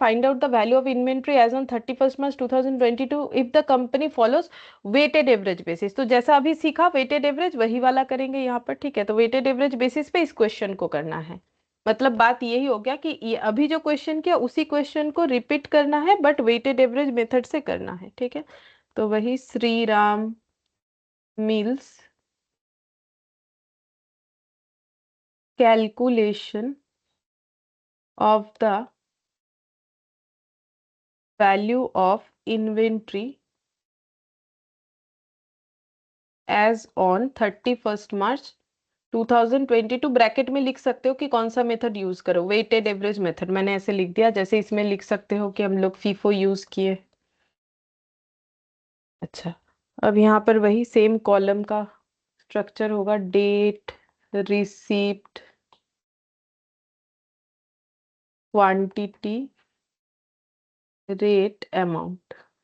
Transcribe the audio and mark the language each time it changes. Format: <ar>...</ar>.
<en>Find out the value of inventory as on 31 March 2022 if the company follows weighted average basis.</en> <hi>तो जैसा अभी सीखा weighted average वही वाला करेंगे यहाँ पर, ठीक है। तो वेटेड एवरेज बेसिस पे इस क्वेश्चन को करना है। मतलब बात यही हो गया कि ये अभी जो क्वेश्चन किया उसी क्वेश्चन को रिपीट करना है, बट वेटेड एवरेज मेथड से करना है, ठीक है। तो वही</hi> <en>Shri Ram Mills calculation of the value of inventory as on 31st March 2022।</en> <hi>Bracket में लिख सकते हो कि कौन सा मेथड यूज करो, वेटेड एवरेज मेथड मैंने ऐसे लिख दिया, जैसे इसमें लिख सकते हो कि हम लोग फीफो यूज किए। अच्छा, अब यहाँ पर वही सेम कॉलम का स्ट्रक्चर होगा, date, receipt, quantity, rate, amount.</hi>